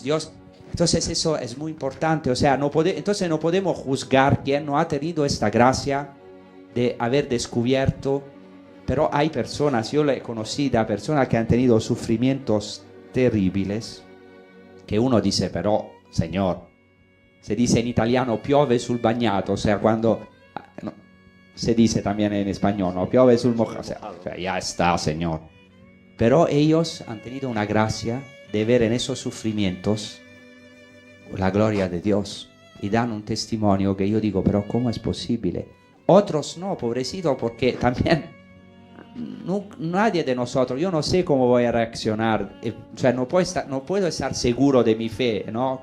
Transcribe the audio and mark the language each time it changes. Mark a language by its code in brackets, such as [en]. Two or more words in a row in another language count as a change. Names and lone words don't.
[es] Entonces eso es muy importante, o sea, entonces no podemos juzgar quien no ha tenido esta gracia de haber descubierto, pero hay personas, yo le he conocido, personas que han tenido sufrimientos terribles, que uno dice, pero, Señor, se dice en italiano [it] piove sul bagnato, [es] o sea, cuando, no, se dice también en español, no, [it] piove sul [es] mojado, o sea, ya está, Señor. Pero ellos han tenido una gracia de ver en esos sufrimientos la gloria de Dios y dan un testimonio que yo digo, pero ¿cómo es posible? Otros no, pobrecito, porque también nadie de nosotros, yo no sé cómo voy a reaccionar, o sea, no puedo estar seguro de mi fe, ¿no?